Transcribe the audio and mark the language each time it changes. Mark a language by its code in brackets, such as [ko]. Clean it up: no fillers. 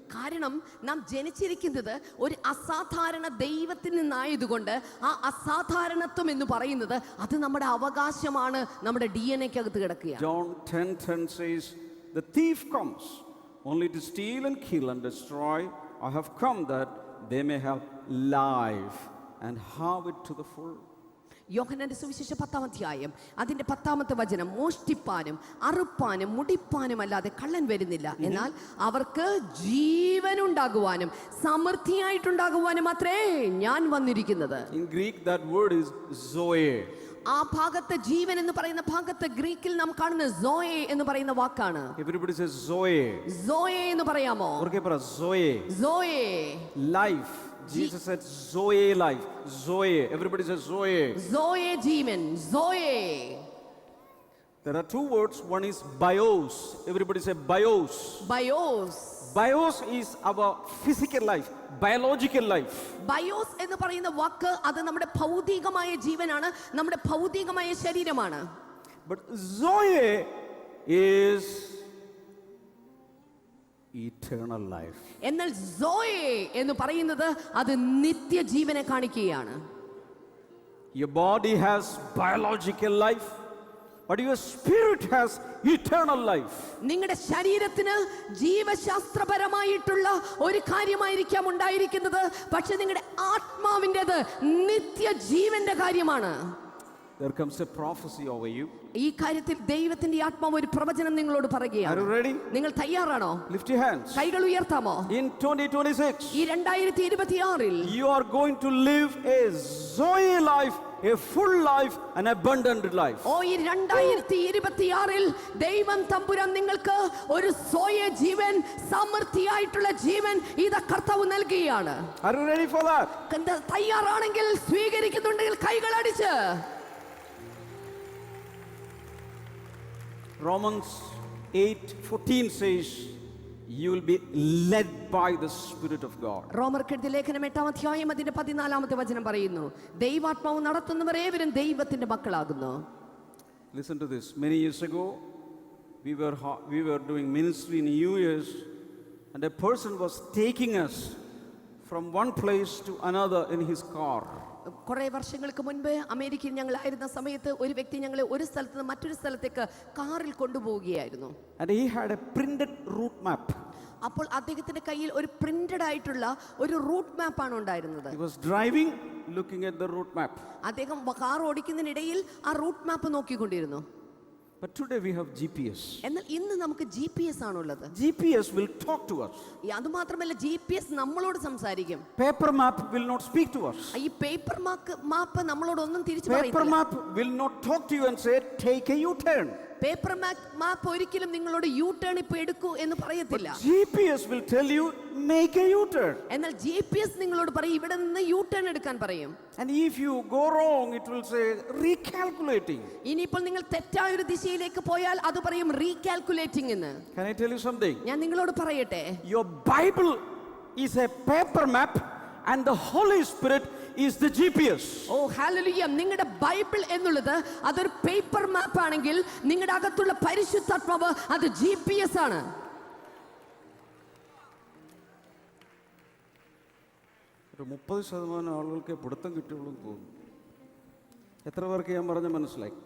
[ml] കാരണം നാം ജനിച്ചിരിക്കുന്നത് ഒരു അസാധാരണ ദൈവത്തിൽ നിന്നായതുകൊണ്ട് ആ അസാധാരണത്വം എന്ന് പറയുന്നത് അത് നമ്മുടെ അവകാശമാണ്, നമ്മുടെ DNA-ക്കകത്ത് കിടക്കുകയാണ്. [en] John 10:10 says, the thief comes only to steal and kill and destroy. I have come that they may have life and have it to the full. [ml] യോഹന്നാന്റെ സുവിശേഷം 10-ാം അധ്യായം അതിന്റെ 10-ാമത്തെ വചനം, മോഷ്ടിപ്പാനും അറുപ്പാനും മുടിപ്പാനും അല്ലാതെ കള്ളൻ വരുന്നില്ല, എന്നാൽ അവർക്ക് ജീവനുണ്ടാകുവാനും സമൃദ്ധിയായിട്ടുണ്ടാകുവാനും മാത്രമേ ഞാൻ വന്നിരിക്കുന്നത്. [en] In Greek that word is zoe. [ml] ആ ഭാഗത്തെ ജീവൻ എന്ന് പറയുന്ന ഭാഗത്തെ ഗ്രീക്കിൽ നാം കാണുന്ന സോയെ എന്ന് പറയുന്ന വാക്കാണ്. [en] Everybody says zoe. [ml] സോയെ എന്ന് പറയാമോ? ഉറക്കെ പറ, zoe. സോയെ. [en] Life. Jesus said zoe life. Zoe. Everybody says zoe. [ml] സോയെ Jeevan, സോയെ. [en] There are two words. One is bios. Everybody say bios. [ml] BIOS. [en] Bios is our physical life, biological life. [ml] BIOS എന്ന് പറയുന്ന വാക്ക് അത് നമ്മുടെ ഭൗതികമായ ജീവനാണ്, നമ്മുടെ ഭൗതികമായ ശരീരമാണ്. [en] But zoe is eternal life. [ml] എന്നാൽ സോയെ എന്ന് പറയുന്നത് അത് നിത്യജീവനെ കാണിക്കുകയാണ്. [en] Your body has biological life, but your spirit has eternal life. [ml] നിങ്ങളുടെ ശരീരത്തിന് ജീവശാസ്ത്രപരമായിട്ടുള്ള ഒരു കാര്യമായിരിക്കാം ഉണ്ടായിരിക്കുന്നത്, പക്ഷെ നിങ്ങളുടെ ആത്മാവിൻ്റെത് നിത്യജീവന്റെ കാര്യമാണ്. [en] There comes a prophecy over you. [ml] ഈ കാര്യത്തിൽ ദൈവത്തിന്റെ ആത്മാവ് ഒരു പ്രവചനം നിങ്ങളോട് [en] Are [ml] പറയുകയാണ്. [en] you ready? [ml] നിങ്ങൾ തയ്യാറാണോ? [en] Lift your hands. [ml] കൈകൾ ഉയർത്താമോ? [en] In 2026, [ml] ഈ 2026 [en] you are going to live a Zoe life, a full life, an abundant life. [ml] ഓ, ഈ 2026 ദൈവം തമ്പുരാൻ നിങ്ങൾക്ക് ഒരു സോയ ജീവൻ, സമൃദ്ധിയായിട്ടുള്ള ജീവൻ ഇത് കർത്താവ് നൽകുകയാണ്. [en] Are you ready for that? [ml] തയ്യാറാണെങ്കിൽ, സ്വീകരിക്കുന്നുണ്ടെങ്കിൽ കൈകൾ അടിച്ച്. [en] Romans 8:14 says you will be led by the Spirit of God. [ml] റോമർക്കെഴുതിയ ലേഖനം 8-ാം അധ്യായം അതിന്റെ 14-ാമത്തെ വചനം പറയുന്നു, ദൈവാത്മാവ് നടത്തുന്നവർ ഏവരും ദൈവത്തിന്റെ മക്കളാകുന്നു. [en] Listen to this. Many years ago, we were doing ministry in US, and a person was taking us from one place to another in his car. [ml] കുറെ വർഷങ്ങൾക്ക് മുൻപ് അമേരിക്കയിൽ ഞങ്ങളായിരുന്ന സമയത്ത് ഒരു വ്യക്തി ഞങ്ങളെ ഒരു സ്ഥലത്ത് നിന്ന് മറ്റൊരു സ്ഥലത്തേക്ക് കാറിൽ കൊണ്ടുപോവുകയായിരുന്നു. [en] And he had a printed route map. [ml] അപ്പോൾ അദ്ദേഹത്തിന്റെ കയ്യിൽ ഒരു പ്രിന്റഡ് ആയിട്ടുള്ള ഒരു റൂട്ട് മാപ്പ് ആണ് ഉണ്ടായിരുന്നത്. [en] He was driving, looking at the route map. [ml] അദ്ദേഹം കാർ ഓടിക്കുന്നതിനിടയിൽ ആ route map നോക്കിക്കൊണ്ടിരുന്നു. [en] But today we have GPS. [ml] എന്നാൽ ഇന്ന് നമുക്ക് GPS ആണുള്ളത്. [en] GPS will talk to us. [ml] അത് മാത്രമല്ല, GPS നമ്മളോട് സംസാരിക്കും. [en] Paper map will not speak to us. [ml] ഈ പേപ്പർ മാപ്പ് നമ്മളോട് ഒന്നും തിരിച്ചു [en] Paper [ml] പറയില്ല. [en] map will not talk to you and say, take a U-turn. [ml] Paper മാപ്പ് ഒരിക്കലും നിങ്ങളോട് യു ടേൺ ഇപ്പൊ എടുക്കൂ എന്ന് പറയത്തില്ല. [en] GPS will tell you, make a U-turn. [ml] എന്നാൽ GPS നിങ്ങളോട് പറയും, ഇവിടെ നിന്ന് യു ടേൺ എടുക്കാൻ പറയും. [en] And if you go wrong, it will say recalculating. [ml] ഇനിയിപ്പോൾ നിങ്ങൾ തെറ്റായ ഒരു ദിശയിലേക്ക് പോയാൽ അത് പറയും റീകാൽക്കുലേറ്റിംഗ് എന്ന്. [en] Can I tell you something? [ml] ഞാൻ നിങ്ങളോട് പറയട്ടെ, [en] Your Bible is a paper map and the Holy Spirit is the GPS. [ml] Oh hallelujah. നിങ്ങളുടെ ബൈബിൾ എന്നുള്ളത് അതൊരു പേപ്പർ മാപ്പ് ആണെങ്കിൽ നിങ്ങളുടെ അകത്തുള്ള പരിശുദ്ധാത്മാവ് അത് GPS ആണ്. ഒരു 30% ആളുകൾക്ക് പിടുത്തം കിട്ടുള്ളൂ തോന്നുന്നു. എത്ര പേർക്ക് ഞാൻ പറഞ്ഞ മനസ്സിലായി?